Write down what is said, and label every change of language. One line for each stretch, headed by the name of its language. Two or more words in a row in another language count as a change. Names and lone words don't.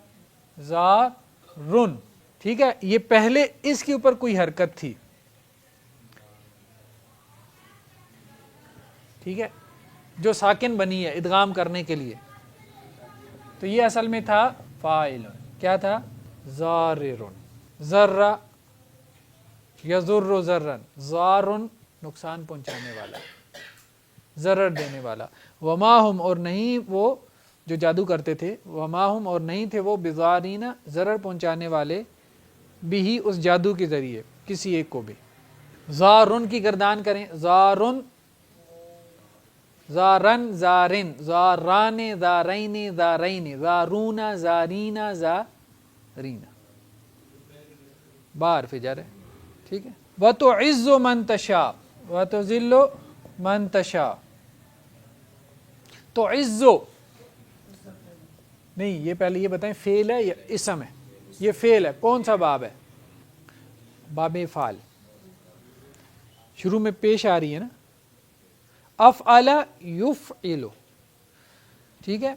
Urdu: ضارن، ٹھیک ہے. یہ پہلے اسکے اوپر کوئی حرکت تھی، ٹھیک ہے، جو ساکن بنی ہے ادغام کرنے کے لیے. تو یہ اصل میں تھا فاعل، کیا تھا?
Arabic: ضارِرٌ۔ ضَرَّ یَضُرُّ ضَرًّا، ضارٌّ
Urdu: نقصان پہنچانے والا, ضرر دینے والا.
Arabic: وما ہم
Urdu: اور نہیں وہ جو جادو کرتے تھے,
Arabic: وما ہم
Urdu: اور نہیں تھے وہ بضارین ضرر پہنچانے والے, بھی اس جادو کے ذریعے کسی ایک کو بھی. زارن کی گردان کریں,
Arabic: زارن زارن زارن زاران زارین زارین زارون زارین زارین
Urdu: بار فجر ہے, ٹھیک ہے.
Arabic: وَتُعِزُّ مَن تَشَاءُ وَتُذِلُّ مَن تَشَاءُ.
Urdu: تو عزو نہیں, یہ پہلے یہ بتائیں فعل ہے یا اسم ہے؟ یہ فعل ہے. کون سا باب ہے؟ باب فعل. شروع میں پیش آ رہی ہے نا,
Arabic: افعل یفعل,
Urdu: ٹھیک ہے.